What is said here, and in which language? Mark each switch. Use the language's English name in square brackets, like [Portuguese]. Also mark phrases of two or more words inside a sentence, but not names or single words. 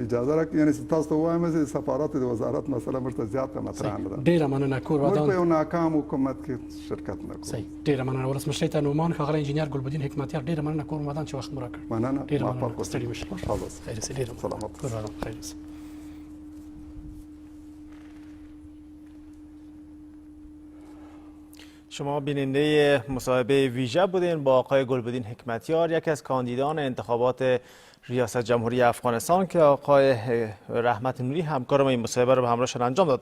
[Pashto] اجازه راکړئ یعنې تاسو ته ووایم چې د سفارت د وزارت مسله موږ ته زیاته مطرح نه ده. ډېره مننه. کور موږ په ودان. یو ناکام حکومت کې شرکت نه کوو. صحیح. ډېره مننه. ولسمشر ته نومان ښاغلی انجینر ګلبدین حکمتیار ډېره مننه. کور ودان چې وخت مو راکړ. مننه. ډېره موفق مننه. اوسئ. ستړي مه شئ. خوشحاله اوسئ. خیر اوسئ. ډېره مننه. سلامت. کور ودان. خیر اوسئ. [Persian] شما بیننده مصاحبه ویژه بودین با آقای گلبدین حکمتیار، یکی از کاندیدان انتخابات ریاست جمهوری افغانستان که آقای رحمت نوری همکار ما این مصاحبه رو به همراهشان انجام داد.